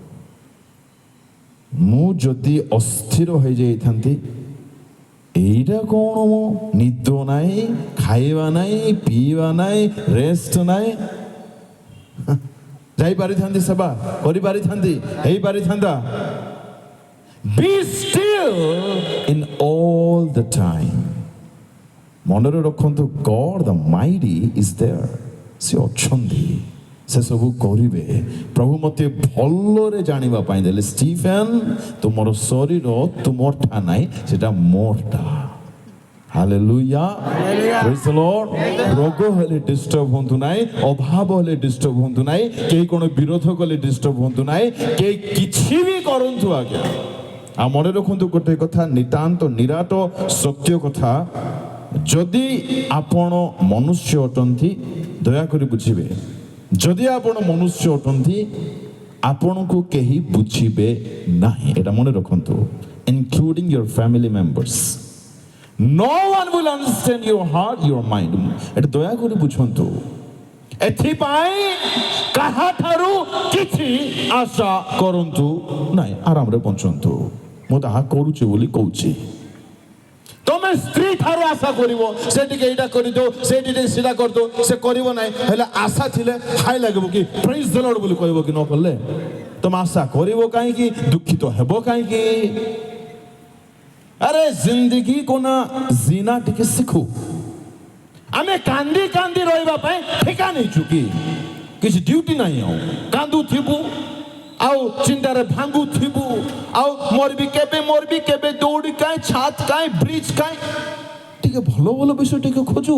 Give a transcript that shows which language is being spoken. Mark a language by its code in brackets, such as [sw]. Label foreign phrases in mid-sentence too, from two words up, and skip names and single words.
[or] ମୁଁ ଯଦି ଅସ୍ଥିର ହୋଇଯାଇଥାନ୍ତି, ଏଇଟା କ'ଣ, ମୁଁ ନିଦ ନାହିଁ, ଖାଇବା ନାହିଁ, ପିଇବା ନାହିଁ, ରେଷ୍ଟ ନାହିଁ, ଯାଇପାରିଥାନ୍ତି, ସେବା କରିପାରିଥାନ୍ତି, ହେଇପାରିଥାନ୍ତା। [en] Be still in all the time. [or] ମନରେ ରଖନ୍ତୁ, [en] God the mighty is there. [or] ସେ ଅଛନ୍ତି, ସେ ସବୁ କରିବେ। ପ୍ରଭୁ ମୋତେ ଭଲରେ ଜାଣିବା ପାଇଁ ଦେଲେ, ଷ୍ଟିଫେନ୍ ତୁମର ଶରୀର ତୁମରଟା ନାହିଁ, ସେଟା ମୋରଟା। [en] Hallelujah, praise the Lord. [or] ରୋଗ ହେଲେ ଡିଷ୍ଟର୍ବ ହୁଅନ୍ତୁ ନାହିଁ, ଅଭାବ ହେଲେ ଡିଷ୍ଟର୍ବ ହୁଅନ୍ତୁ ନାହିଁ, କେହି କ'ଣ ବିରୋଧ କଲେ ଡିଷ୍ଟର୍ବ ହୁଅନ୍ତୁ ନାହିଁ, କେହି କିଛି ବି କରନ୍ତୁ ଆଜ୍ଞା। ଆଉ ମନେ ରଖନ୍ତୁ ଗୋଟେ କଥା, ନିତାନ୍ତ ନିରାଟ ସତ୍ୟ କଥା, ଯଦି ଆପଣ ମନୁଷ୍ୟ ଅଟନ୍ତି, ଦୟାକରି ବୁଝିବେ, ଯଦି ଆପଣ ମନୁଷ୍ୟ ଅଟନ୍ତି ଆପଣଙ୍କୁ କେହି ବୁଝିବେ ନାହିଁ। ଏଟା ମନେ ରଖନ୍ତୁ, [en] including your family members. No one will understand your heart, your mind. [or] ଏଟା ଦୟାକରି ବୁଝନ୍ତୁ। ଏଥିପାଇଁ କାହାଠାରୁ କିଛି ଆଶା କରନ୍ତୁ ନାହିଁ, ଆରାମରେ ବଞ୍ଚନ୍ତୁ। ମୁଁ ତାହା କରୁଛି ବୋଲି କହୁଛି। ତମେ ସ୍ତ୍ରୀ ଠାରୁ ଆଶା କରିବ, ସେ ଟିକେ ଏଇଟା କରିଦଉ, ସେ ଟିକେ ସେଇଟା କରିଦଉ, ସେ କରିବ ନାହିଁ। ହେଲେ ଆଶା ଥିଲେ ହାଇ ଲାଗିବ କି, [en] praise the Lord [or] ବୋଲି କହିବ କି ନ କଲେ? ତମେ ଆଶା କରିବ କାହିଁକି? ଦୁଃଖିତ ହେବ କାହିଁକି? ଆରେ [hi] ज़िंदगी को ना जीना [or] ଟିକେ ଶିଖୁ। ଆମେ କାନ୍ଦି କାନ୍ଦି ରହିବା ପାଇଁ ଠିକା ନେଇଛୁ କି? କିଛି ଡ୍ୟୁଟି ନାହିଁ। ଆଉ କାନ୍ଦୁଥିବୁ, ଆଉ ଚିନ୍ତାରେ ଭାଙ୍ଗୁଥିବୁ, ଆଉ ମରିବି କେବେ, ଦୌଡ଼ି କାହିଁ, ଛାତ କାହିଁ, ବ୍ରିଜ କାହିଁ। ଟିକେ ଭଲ ଭଲ ବିଷୟ ଟିକେ ଖୋଜୁ।